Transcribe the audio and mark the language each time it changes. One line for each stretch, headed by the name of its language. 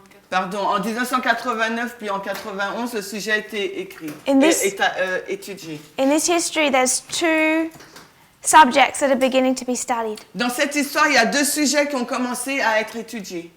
French: Pardon, en 1989 puis en 91, le sujet a été écrit, étudié.
English: In this history, there's 2 subjects that are beginning to be studied.
French: Dans cette histoire, il y a 2 sujets qui ont commencé à être étudiés.